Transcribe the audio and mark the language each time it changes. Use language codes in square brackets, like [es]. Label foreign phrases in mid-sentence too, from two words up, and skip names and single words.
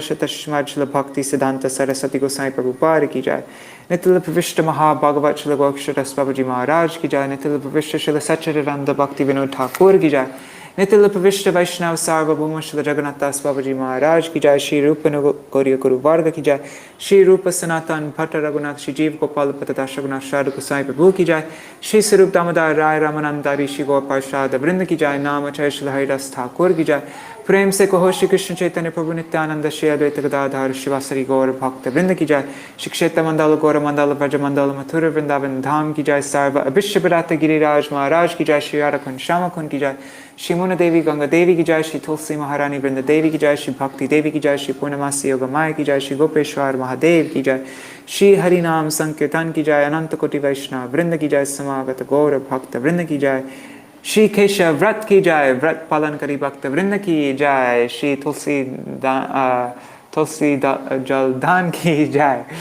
[hi] Shatashmad Śrīla Bhakti Siddhanta Saraswati Gosvāmī Prabhupada ki jai, Nitil Pravishta Maha Bhagavat Śrīla Gokṣaras Babaji Maharaj ki jai, Nitil Pravishta Śrīla Śrī Vṛnda Bhaktivinoda Ṭhākura ki jai, Nitil Pravishta Vaishnava Sarvabhauma Śrīla Jagannath Babaji Maharaj ki jai, Śrī Rūpa Guru-bhakti ki jai, Śrī Rupa Sanatan Bhatta Raghunath Śrī Jeev Gopal Patadash Raghunath Śrāda Gosvāmī Prabhu ki jai, Śrī Swarup Damodar Rai Ramanandari Śrī Gaur Parshad Vrinda ki jai, Namacharya Śrīla Haridas Ṭhākura ki jai, प्रेम से कहो श्री कृष्ण चैतन्य प्रभु नित्यानंद श्री अद्वैत गदाधर शिवासरी गौर भक्त वृंद की जय, श्री क्षेत्र मंडल गौर मंडल ब्रज मंडल मथुर वृंदावन धाम की जय, सर्व अभिष्ट बरात गिरिराज महाराज की जय, श्री राधाकुंड श्यामकुंड की जय, श्री मुन देवी गंगा देवी की जय, श्री तुलसी महारानी वृंद देवी की जय, श्री भक्ति देवी की जय, श्री पूर्णमासी योग माया की जय, श्री गोपेश्वर महादेव की जय, श्री हरिनाम संकीर्तन की जय, अनंत कोटि वैष्णव वृंद की जय, समागत गौर भक्त वृंद की जय, श्री केशव्रत की जय, व्रत पालन करी भक्त वृंद की जय, श्री तुलसी जल दान की जय,